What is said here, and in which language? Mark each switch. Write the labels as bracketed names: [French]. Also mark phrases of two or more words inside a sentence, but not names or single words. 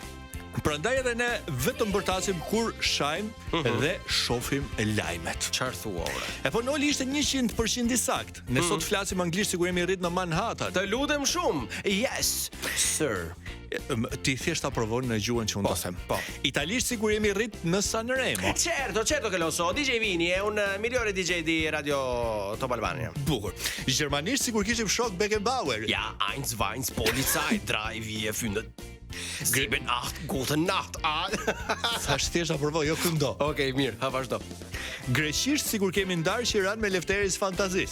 [Albanian] Prandaj edhe ne vetëm bërtasim kur shajm dhe shohim lajmet. Çfarë thua ora? E po Noli ishte 100% i sakt. Ne sot flasim anglisht sikur jemi rrit në Manhattan. Të lutem shumë. [English] Yes, sir. [Albanian] Ti thjesht aprovon në gjuhën që unë do them. Po. Italisht sikur jemi rrit në Sanremo. [Italian] Certo che lo so. DJ Vini è un migliore DJ di Radio Top Albania. [Albanian] Bukur. Gjermanisht sikur kishim shok Beckenbauer. [German] Ja, 1, 2, Polizei, 3, 4, 5. 7, 8, guten Nacht. [Albanian] Thash thjesht aprovo, jo këndo. Okej, mirë, ha vazhdo. Greqisht sikur kemi ndarë Qiran me Lefteris Fantazis.